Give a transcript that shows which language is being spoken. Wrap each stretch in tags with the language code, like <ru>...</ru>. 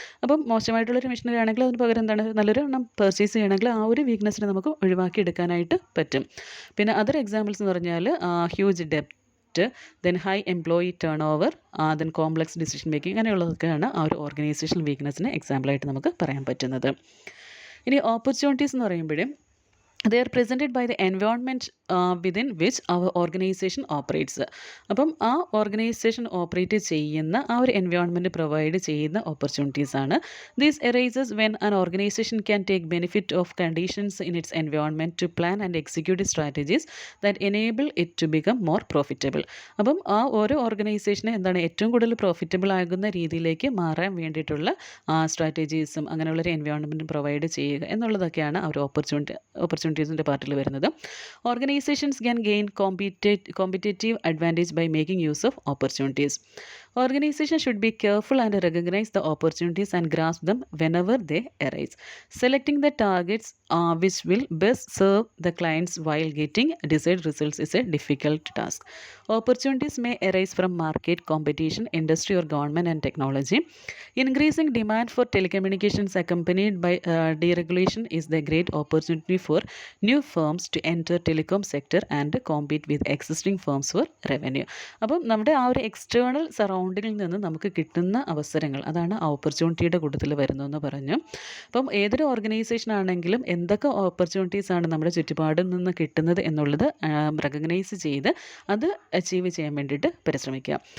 <ml>അപ്പം മോശമായിട്ടുള്ളൊരു മെഷീനറി ആണെങ്കിൽ അതിന് പകരം എന്താണ് നല്ലൊരു പർച്ചേസ് ചെയ്യണമെങ്കിൽ ആ ഒരു വീക്ക്നെസ്സിനെ നമുക്ക് ഒഴിവാക്കി എടുക്കാനായിട്ട് പറ്റും. പിന്നെ അതർ എക്സാമ്പിൾസ് എന്ന് പറഞ്ഞാൽ huge ഡെപ്റ്റ്, then high employee turn over, then complex decision making, അങ്ങനെയുള്ളതൊക്കെയാണ് ആ ഒരു ഓർഗനൈസേഷണൽ വീക്ക്നെസ്സിന് എക്സാമ്പിളായിട്ട് നമുക്ക് പറയാൻ പറ്റുന്നത്. ഇനി ഓപ്പർച്യൂണിറ്റീസ് എന്ന് പറയുമ്പോഴും</ml> <en>they are presented by the environment within which our organization operates.</en> <ml>അപ്പം ആ ഓർഗനൈസേഷൻ ഓപ്പറേറ്റ് ചെയ്യുന്ന ആ ഒരു എൻവയോൺമെൻറ്റ് പ്രൊവൈഡ് ചെയ്യുന്ന ഓപ്പർച്യൂണിറ്റീസ് ആണ്.</ml> <en>These arises when an organisation can take benefit of conditions in its environment to plan and execute strategies that enable it to become more profitable.</en> <ml>അപ്പം ആ ഓരോ ഓർഗനൈസേഷനെ എന്താണ് ഏറ്റവും കൂടുതൽ പ്രോഫിറ്റബിൾ ആകുന്ന രീതിയിലേക്ക് മാറാൻ വേണ്ടിയിട്ടുള്ള സ്ട്രാറ്റജീസും അങ്ങനെയുള്ളൊരു എൻവയോൺമെൻറ്റ് പ്രൊവൈഡ് ചെയ്യുക എന്നുള്ളതൊക്കെയാണ് ആ ഒരു ഓപ്പർച്യൂണിറ്റീസിൻ്റെ പാർട്ടിൽ വരുന്നത്.</ml> <en>Organizations can gain competitive advantage by making use of opportunities. Organizations should be careful and recognize the opportunities and grasp them whenever they arise. Selecting the targets which will best serve the clients while getting desired results is a difficult task. Opportunities may arise from market, competition, industry or government and technology. Increasing demand for telecommunications accompanied by deregulation is the great opportunity for new firms to enter telecom sector and compete with existing firms for revenue.</en> <ml>അപ്പം നമ്മുടെ ആ ഒരു external സറൗണ്ടിങ്ങിൽ നിന്ന് നമുക്ക് കിട്ടുന്ന അവസരങ്ങൾ അതാണ് ആ ഓപ്പർച്യൂണിറ്റിയുടെ കൂട്ടത്തിൽ വരുന്നതെന്ന് പറഞ്ഞു. അപ്പം ഏതൊരു ഓർഗനൈസേഷൻ ആണെങ്കിലും എന്തൊക്കെ ഓപ്പർച്യൂണിറ്റീസ് ആണ് നമ്മുടെ ചുറ്റുപാടിൽ നിന്ന് കിട്ടുന്നത് എന്നുള്ളത് റെക്കഗ്നൈസ് ചെയ്ത് അത് അച്ചീവ് ചെയ്യാൻ വേണ്ടിയിട്ട് പരിശ്രമിക്കുക.</ml>